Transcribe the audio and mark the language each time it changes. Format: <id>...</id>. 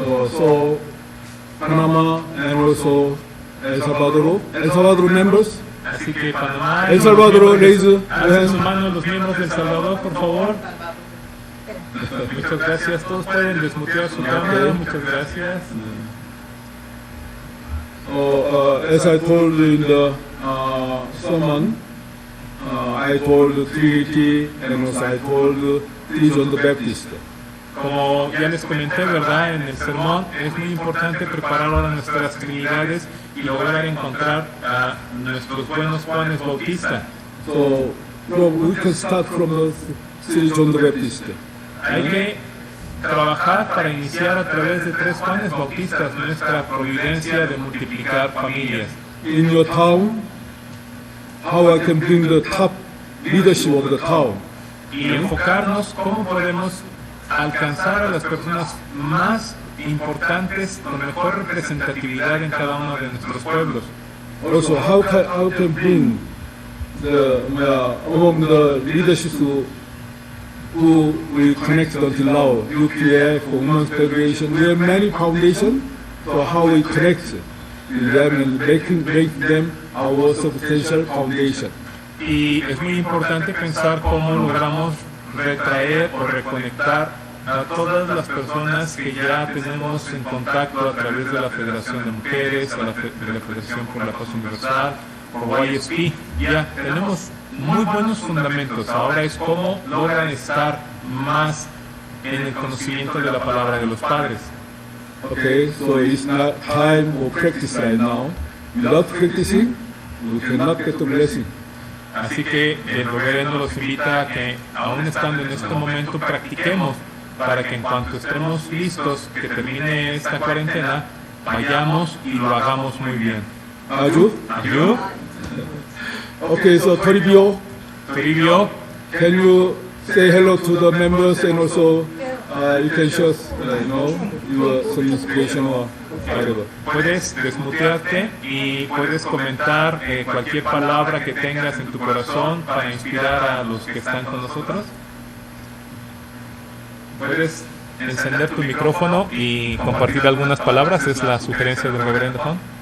<en>So Panama and also El Salvador members.</en> <es>Así que Panamá, El Salvador, alcen su mano los miembros del Salvador, por favor. Muchas gracias. Todos pueden desmutear su cámara. Muchas gracias.</es> <en>As I told in the sermon, I told Trinity and also I told John the Baptist.</en> <es>Como ya les comenté, ¿verdad?, en el sermón, es muy importante preparar ahora nuestras trinidades y lograr encontrar a nuestros buenos Juanes Bautista.</es> <en>So we can start from the City John the Baptist.</en> <es>Hay que trabajar para iniciar a través de 3 Juanes Bautistas nuestra providencia de multiplicar familias.</es> <en>In your town, how I can bring the top leadership of the town.</en> <es>Y enfocarnos cómo podemos alcanzar a las personas más importantes con mejor representatividad en cada uno de nuestros pueblos.</es> <en>Also, how can bring among the leadership who we connected until now, UPF, Women's Federation, we have many foundations, so how we connect them and make them our substantial foundation.</en> <es>Y es muy importante pensar cómo logramos retraer o reconectar a todas las personas que ya tenemos en contacto a través de la Federación de Mujeres, de la Federación por la Paz Universal, o ISP. Ya tenemos muy buenos fundamentos. Ahora es cómo logran estar más en el conocimiento de la palabra de los padres.</es> <en>Okay, so it's not time or practice right now. Without practicing, we cannot get the blessing.</en> <es>Así que el reverendo los invita a que, aún estando en este momento, practiquemos para que en cuanto estemos listos, que termine esta cuarentena, vayamos y lo hagamos muy bien. Aju? Aju?</es> <en>Okay, so Toribio,</en> <es>Toribio,</es> <en>can you say hello to the members and also you can show us, your some inspiration or whatever.</en> <es>puedes desmutearte y puedes comentar cualquier palabra que tengas en tu corazón para inspirar a los que están con nosotros. Puedes encender tu micrófono y compartir algunas palabras, es la sugerencia del reverendo Juan.</es>